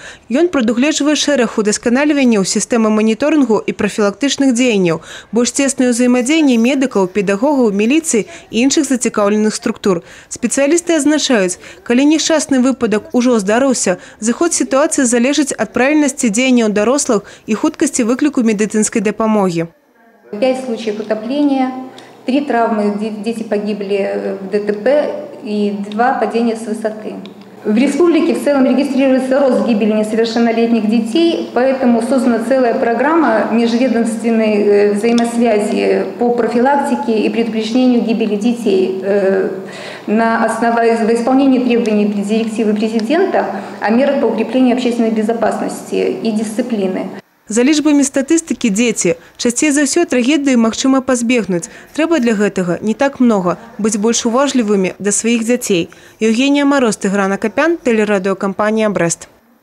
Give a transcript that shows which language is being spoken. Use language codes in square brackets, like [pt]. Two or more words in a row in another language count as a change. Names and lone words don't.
[be] Ён прадугледжвае шэраг удасканальванняў сістэмы маніторынгу і прафілактычных дзеянняў, больш цеснае ўзаемадзеянне медыкаў, педагогаў, міліцыі і іншых зацікаўленых структур. Спецыялісты адзначаюць, калі няшчасны выпадак ужо здарыўся, зыход сітуацыі залежыць ад правільнасці дзеянняў дарослых і хуткасці выкліку медыцынскай дапамогі. [ru] 5 случаев утопления, 3 травмы, дети погибли в ДТП и 2 падения с высоты. В республике в целом регистрируется рост гибели несовершеннолетних детей, поэтому создана целая программа межведомственной взаимосвязи по профилактике и предупреждению гибели детей на основе исполнения требований директивы президента о мерах по укреплению общественной безопасности и дисциплины. [be] За лічбамі статыстыкі дзеці. Часцей за ўсё трагедыі магчыма пазбегнуць. Трэба для гэтага не так многа, быць больш уважлівымі да сваіх дзяцей. Евгения Мороз, Тыгран Акопян, тэлерадыёкампанія «Брэст».